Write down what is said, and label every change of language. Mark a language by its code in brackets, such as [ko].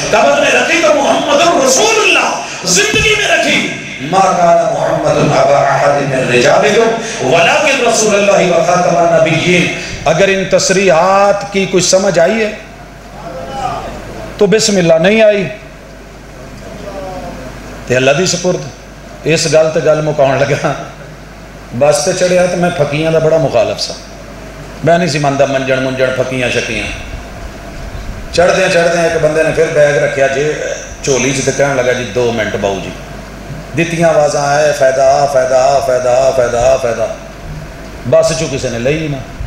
[ur] قبر میں رکھی تو محمد الرسول اللہ. زندگی میں رکھی [ar] ما کان محمد ابا احد من رجالکم ولکن رسول اللہ وخاتم النبیین. [ur] اگر ان تصریحات کی کچھ سمجھ آئی ہے تو بسم اللہ. [pa] نہیں آئی تے اللہ دی سپرد. اس گل تے گل مکاؤن لگا بس تے چڑھیا تو میں پھکیاں دا بڑا مخالف سا. میں نہیں سی ماندا منجن منجن پھکیاں شکیاں. چڑھدے ایک بندے نے پھر بیگ رکھیا جی چولی چ تے کہن لگا جی 2 منٹ باؤ جی. دتیاں آوازاں آئے فائدہ فائدہ فائدہ فائدہ فائدہ. बस चो किसी ने लई ना।